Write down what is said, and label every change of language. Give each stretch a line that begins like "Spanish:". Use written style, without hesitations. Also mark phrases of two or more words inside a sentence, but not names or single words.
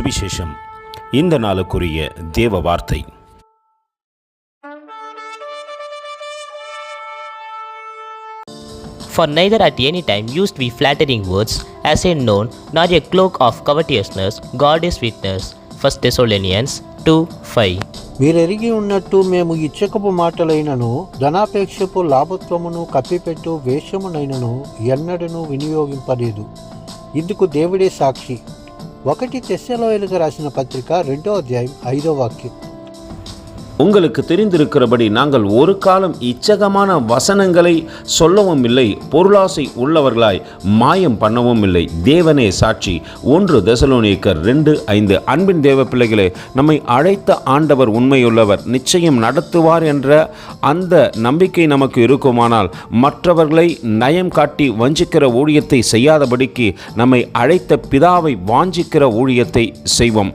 Tamil: சுவிசேஷம். இந்த நாளுக்குரிய தேவ வார்த்தை.
English: For neither at any time used we flattering words, as a known, nor a cloak of covetousness. God is witness. 1 Thessalonians 2:5.
Telugu: మీరెరిగి ఉన్నట్టు మేము ఇచ్చకపు మాటలైనను ధనాపేక్షపు లాభత్వమును కప్పిపెట్టు వేషమునైనను ఎన్నడను వినియోగింపలేదు. ఇందుకు దేవుడే సాక్షి. 1 తెస్సలోనికయులకు రాసిన పత్రిక 2వ అధ్యాయం 5వ వాక్యం.
Tamil: உங்களுக்கு தெரிந்திருக்கிறபடி நாங்கள் ஒரு காலம் இச்சகமான வசனங்களை சொல்லவும் இல்லை, பொருளாசை உள்ளவர்களாய் மாயம் பண்ணவும் இல்லை. தேவனே சாட்சி. 1 தெசலோனிக்கர் 2:5. அன்பின் தேவ பிள்ளைகளே, நம்மை அழைத்த ஆண்டவர் உண்மையுள்ளவர், நிச்சயம் நடத்துவார் என்ற அந்த நம்பிக்கை நமக்கு இருக்குமானால் மற்றவர்களை நயம் காட்டி வஞ்சிக்கிற ஊழியத்தை செய்யாதபடிக்கு நம்மை அழைத்த பிதாவை வாஞ்சிக்கிற ஊழியத்தை செய்வோம்.